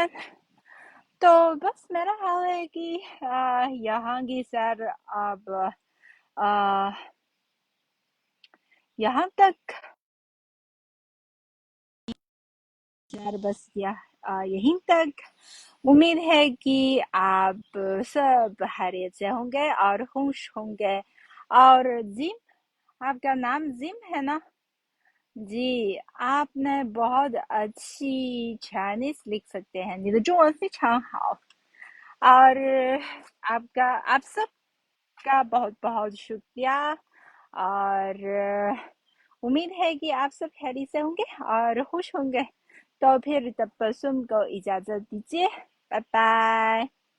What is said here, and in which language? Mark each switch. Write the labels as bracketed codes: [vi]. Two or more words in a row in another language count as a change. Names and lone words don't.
[hi] तो बस मेरा हाल है कि यहाँ की सैर अब आ, यहाँ तक सैर बस यहीं तक। उम्मीद है कि आप सब खैरियत से होंगे और खुश होंगे। और जिम, आपका नाम जिम है ना? जी, आपने बहुत अच्छी चाइनीज लिख सकते हैं， [zh] 你的中文非常好。 [hi] और आप सबका बहुत बहुत शुक्रिया। और उम्मीद है कि आप सब खैरियत से होंगे और खुश होंगे। तो फिर तबस्सुम को इजाज़त दीजिए। बाय बाय।